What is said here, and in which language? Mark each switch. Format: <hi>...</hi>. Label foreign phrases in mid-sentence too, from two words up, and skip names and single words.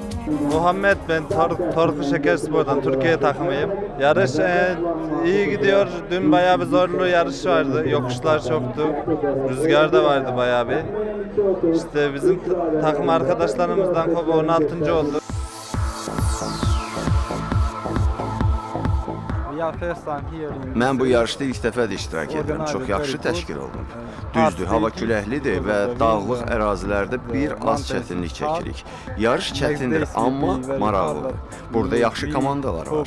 <tr>Muhammed, ben Torku Şekerspor'dan Türkiye takımıyım. Yarış iyi gidiyor. Dün bayağı bir zorlu yarış vardı. Yokuşlar çoktu. Rüzgar da vardı bayağı bir. İşte bizim takım arkadaşlarımızdan Kobo 16. oldu.</tr> <az>Mən bu yarışda ilk dəfədir iştirak edirəm. Çox yaxşı təşkil olunub. Düzdür, hava küləklidir və dağlıq ərazilərdə bir az çətinlik çəkirik. Yarış çətindir, amma maraqlıdır. Burada yaxşı komandalar var.</az>